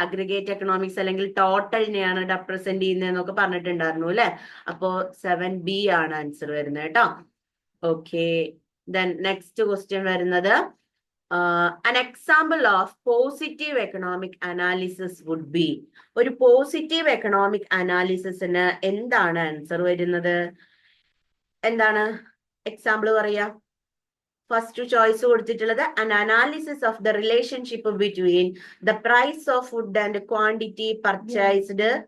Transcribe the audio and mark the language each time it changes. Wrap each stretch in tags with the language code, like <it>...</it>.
<ml>Aggregate economics അല്ലെങ്കിൽ ടോട്ടലിനെയാണ് represent ചെയ്യുന്നതെന്നൊക്കെ പറഞ്ഞിട്ടുണ്ടായിരുന്നു അല്ലെ. അപ്പോ 7B ആണ് ആൻസർ വരുന്നത് കേട്ടോ.</ml> <en>Okay, then next question വരുന്നത് an example of positive economic analysis would be.</en> <ml>ഒരു പോസിറ്റീവ് എക്കണോമിക് അനാലിസിസിന് എന്താണ് ആൻസർ വരുന്നത്? എന്താണ് എക്സാമ്പിൾ പറയാ?</ml> <en>First choice കൊടുത്തിട്ടുള്ളത് an analysis of the relationship between the price of food and quantity purchased.</en>